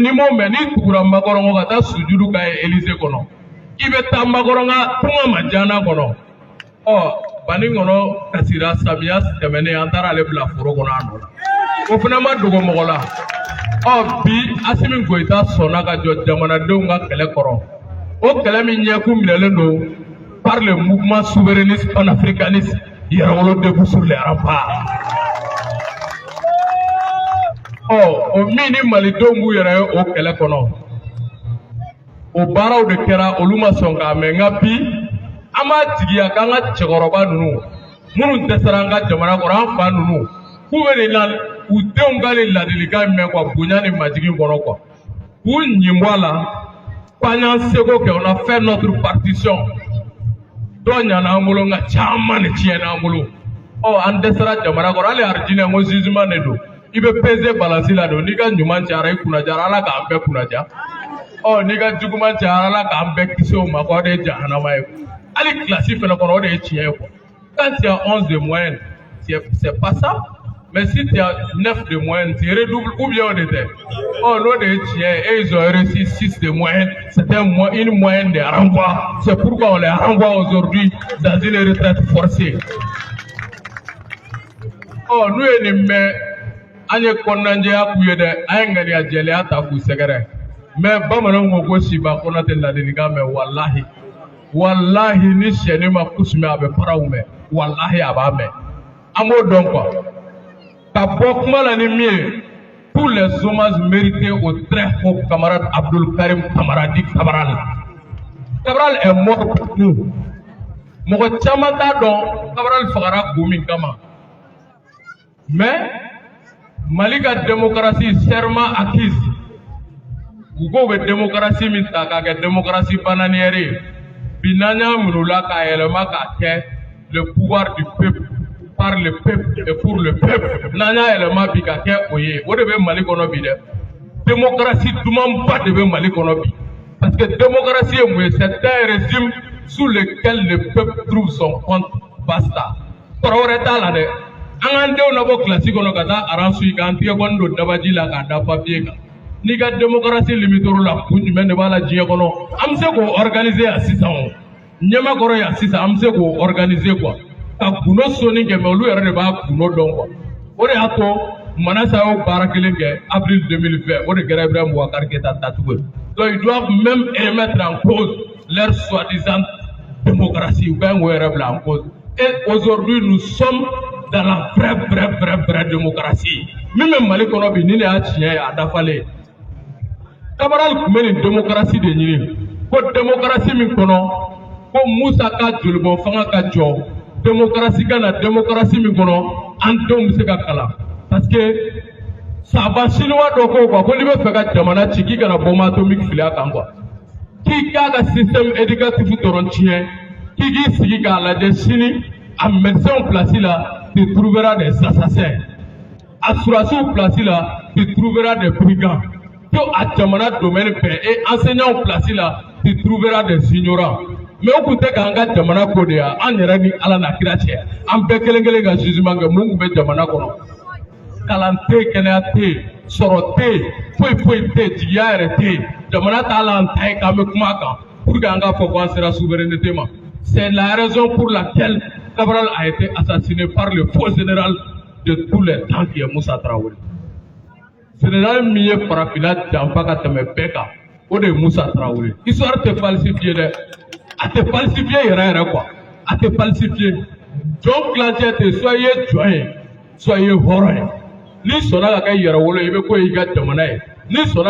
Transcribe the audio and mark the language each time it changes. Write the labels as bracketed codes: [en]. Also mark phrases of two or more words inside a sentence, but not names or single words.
[bm] ni m'o mɛn n'i tugura Makɔrɔnkɔ ka taa sujudu k'a ye Élysée kɔnɔ i bɛ taa Makɔrɔnka kuma majana kɔnɔ Bani kɔnɔ kasira samiya tɛmɛnen an taara ale bila foro kɔnɔ a nɔ la o fana ma dogo mɔgɔ la bi Asimi Goyita sɔnna ka jɔ jamanadenw ka kɛlɛ kɔrɔ o kɛlɛ min ɲɛkun minɛlen don [fr] par le mouvement souverainiste panafricaniste [bm] Yɛrɛwolo [fr] debout sur les remparts [bm] o min ni malidenw b'u yɛrɛ ye o kɛlɛ kɔnɔ o baaraw de kɛra olu ma sɔn k'a mɛn nka bi an b'a jigiya k'an ka cɛkɔrɔba ninnu minnu dɛsɛra an ka jamana kɔrɔ an fa ninnu k'u bɛ nin na u denw ka nin ladilikan mɛn bonya ni majigin kɔnɔ k'u ɲin bɔ a la k'an y'an seko kɛ [fr] on a fait notre partition [bm] dɔ ɲana an bolo nka caman de tiɲɛna an bolo an dɛsɛra jamana kɔrɔ hali aridinɛ ko jugement de don i bɛ [fr] peser balance [bm] la don n'i ka ɲuman cayara i kunnajara Ala k'an bɛɛ kunnaja n'i ka juguman cayara Ala k'an bɛɛ kisi o ma k'o de ye jahanama ye hali classe fana kɔnɔ o de ye tiɲɛ ye [fr] quand tu as 11 de moyenne c'est pas ça mais si tu as 9 de moyenne tu redoubles ou bien on était [bm] n'o de ye tiɲɛ ye [fr] et ils ont réussi 6 de moyenne c'était une moyenne de renvoi c'est pourquoi on les renvoie aujourd'hui dans une retraite forcée [bm] n'u ye nin mɛn an ye kɔnɔnajɛya k'u ye dɛ an ye ŋaniya jɛlenya ta k'u sɛgɛrɛ mais bamananw ko ko Siba Kɔnɛ tɛ ladilikan mɛn wallahi ni sɛni ma kusumɛ a bɛ paraw mɛn wallahi a b'a mɛn an b'o dɔn quoi ka bɔ kuma la ni min ye [fr] tous les hommages mérités au très haut camarade Abdul Karim Camaradi Cabral est mort pour nous [bm] mɔgɔ caman t'a dɔn Cabral fagara kun min kama mais Mali ka [fr] démocratie serment acquise [bm] u ko bɛ démocratie min ta k'a kɛ [fr] démocratie bananière [bm] ye bi n'an y'a minɛ u la k'a yɛlɛma k'a kɛ [fr] le pouvoir du peuple par le peuple et pour le peuple [bm] n'an y'a yɛlɛma bi ka kɛ o ye o de bɛ Mali kɔnɔ bi dɛ démocratie dumanba de bɛ Mali kɔnɔ bi [fr] parce que [bm] démocratie ye mun ye [fr] c'est un régime sous lequel le peuple trouve son compte [bm] basta kɔrɔ wɛrɛ t'a la dɛ an k'an denw labɔ kilasi kɔnɔ ka taa aran suyi k'an tigɛ kɔni don dabaji la k'a da papier kan n'i ka démocratie limitoro la kun jumɛn de b'a la diɲɛ kɔnɔ an bɛ se k'o organiser yan sisan o ɲɛmakɔrɔ yan sisan an bɛ se k'o organiser quoi ka gundo soni kɛ mais olu yɛrɛ de b'a gundo dɔn quoi o de y'a to Manasa y'o baara kelen kɛ avril 2020 o de kɛra Ibrahim Boubacar Keïta datugu ye [fr] donc ils doivent même remettre en cause leur soi-disant démocratie [bm] u ka ɲi k'o yɛrɛ bila [fr] en cause et aujourd'hui nous sommes dans la vraie démocratie [bm] min bɛ Mali kɔnɔ bi ni de y'a tiɲɛ ye a dafalen Cabral tun bɛ nin démocratie de ɲini ko démocratie min kɔnɔ ko Musa ka jolibɔn fanga ka jɔ démocratie ka na démocratie min kɔnɔ an denw bɛ se ka kalan [fr] parce que [bm] saba chinois dɔ ko quoi ko n'i bɛ fɛ ka jamana ci k'i kana [fr] bombe atomique [bm] fili a kan quoi k'i k'a ka [fr] système éducatif [bm] dɔrɔn tiɲɛ k'i k'i sigi k'a lajɛ sini a [fr] médecin place [bm] la [fr] tu trouveras des assassins à [bm] surasiw place la tu [fr] trouveras des brigands que à [bm] jamana domaine bɛɛ [fr] et enseignants place [bm] la [fr] tu trouveras des ignorants mais [bm] o tun tɛ k'an ka jamana ko de yan an yɛrɛ ni Ala n'a kira cɛ an bɛɛ kelen kelen ka jugement kɛ mun tun bɛ jamana kɔnɔ kalan tɛ yen kɛnɛya tɛ yen sɔrɔ tɛ yen foyi tɛ yen jigiya yɛrɛ tɛ yen jamana t'a la an ta ye k'an bɛ kuma a kan [fr] pour que [bm] an k'a fɔ k'an sera souveraineté ma [fr] c'est la raison pour laquelle Cabral a été assassiné par le faux général de tous les temps qui est Moussa Traoré. [bm] Général min ye farafinna janfa ka tɛmɛ bɛɛ kan o de ye Moussa Traoré. Histoire tɛ falsifié dɛ a tɛ falsifié yɛrɛ quoi a tɛ falsifié jɔn kilancɛ tɛ soit i ye jɔn ye soit i ye hɔrɔn ye n'i sɔnna ka kɛ yɛrɛwolo i bɛ ko ye i ka jamana ye n'i sɔnna